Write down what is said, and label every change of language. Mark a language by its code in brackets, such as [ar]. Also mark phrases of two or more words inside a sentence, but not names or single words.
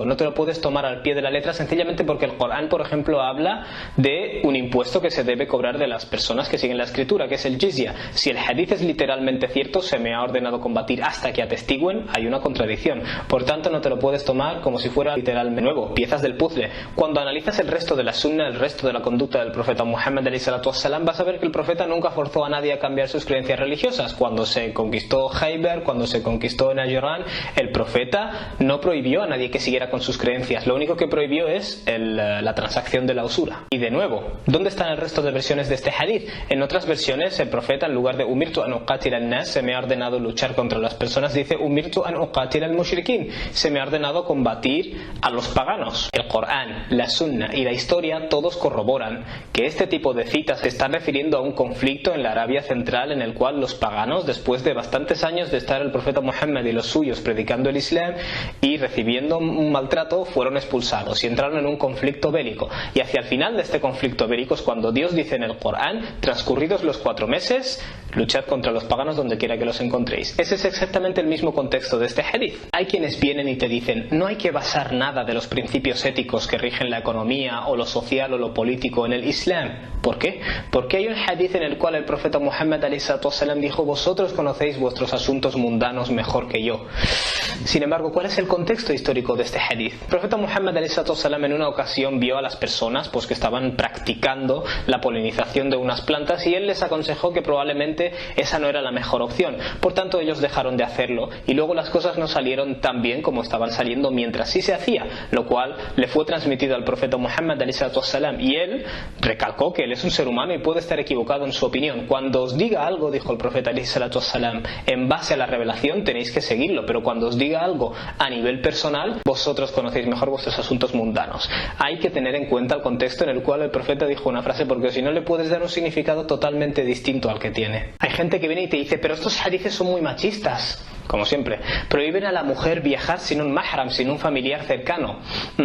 [es] No te lo puedes tomar al pie de la letra sencillamente porque el Corán, por ejemplo, habla de un impuesto que se debe cobrar de las personas que siguen la escritura, que es el jizya. Si el hadith es literalmente cierto, se me ha ordenado combatir hasta que atestiguen, hay una contradicción. Por tanto, no te lo puedes tomar como si fuera literalmente nuevo, piezas del puzzle. Cuando analizas el resto de la sunna, el resto de la conducta del profeta Muhammad [ar] عليه الصلاة والسلام, [es] vas a ver que el profeta nunca forzó a nadie a cambiar sus creencias religiosas. Cuando se conquistó Khaybar, cuando se conquistó Najran, el profeta no prohibió a nadie que siguiera con sus creencias. Lo único que prohibió es la transacción de la usura. Y de nuevo, ¿dónde están el resto de versiones de este hadith? En otras versiones, el profeta, en lugar de [ar] أمرت أن أقاتل الناس, [es] se me ha ordenado luchar contra las personas, dice [ar] أمرت أن أقاتل المشركين, [es] se me ha ordenado combatir a los paganos. El Corán, la sunna y la historia todos corroboran que este tipo de citas se están refiriendo a un conflicto en la Arabia Central en el cual los paganos, después de bastantes años de estar el profeta Muhammad y los suyos predicando el Islam y recibiendo un maltrato, fueron expulsados y entraron en un conflicto bélico. Y hacia el final de este conflicto bélico es cuando Dios dice en el Corán, transcurridos los 4 meses, luchad contra los paganos donde quiera que los encontréis. Ese es exactamente el mismo contexto de este hadith. Hay quienes vienen y te dicen, no hay que basar nada de los principios éticos que rigen la economía o lo social o lo político en el Islam. ¿Por qué? Porque hay un hadith en el cual el profeta Muhammad [ar] عليه الصلاة والسلام [es] dijo, vosotros conocéis vuestros asuntos mundanos mejor que yo. Sin embargo, ¿cuál es el contexto histórico de este hadith? El profeta Muhammad [ar] عليه الصلاة والسلام [es] en una ocasión vio a las personas pues que estaban practicando la polinización de unas plantas y él les aconsejó que probablemente esa no era la mejor opción. Por tanto, ellos dejaron de hacerlo y luego las cosas no salieron tan bien como estaban saliendo mientras sí se hacía, lo cual le fue transmitido al profeta Muhammad [ar] عليه الصلاة والسلام [es] y él recalcó que él es un ser humano y puede estar equivocado en su opinión. Cuando os diga algo, dijo el profeta [ar] عليه الصلاة والسلام, [es] en base a la revelación tenéis que seguirlo, pero cuando os diga algo a nivel personal, vosotros conocéis mejor vuestros asuntos mundanos. Hay que tener en cuenta el contexto en el cual el profeta dijo una frase, porque si no le puedes dar un significado totalmente distinto al que tiene. Hay gente que viene y te dice, pero estos hadices son muy machistas. Como siempre, prohíben a la mujer viajar sin un mahram, sin un familiar cercano.